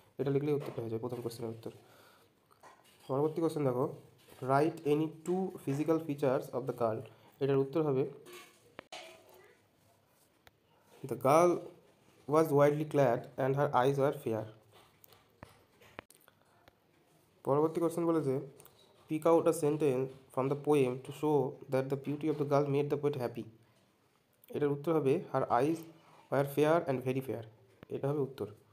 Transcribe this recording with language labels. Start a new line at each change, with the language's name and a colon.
Bangla: এটা লিখলেই উত্তরটা হয়ে যাবে প্রথম কোশ্চেনের উত্তর। পরবর্তী কোশ্চেন দেখো,
English: Write any two physical features of the girl.
Bangla: এটার উত্তর হবে,
English: The girl was widely clad and her eyes were fair.
Bangla: পরবর্তী কোশ্চেন বলেছে,
English: Pick out a sentence from the poem to show that the beauty of the girl made the poet happy.
Bangla: এটার উত্তর হবে,
English: Her eyes were fair and very fair.
Bangla: এটা হবে উত্তর।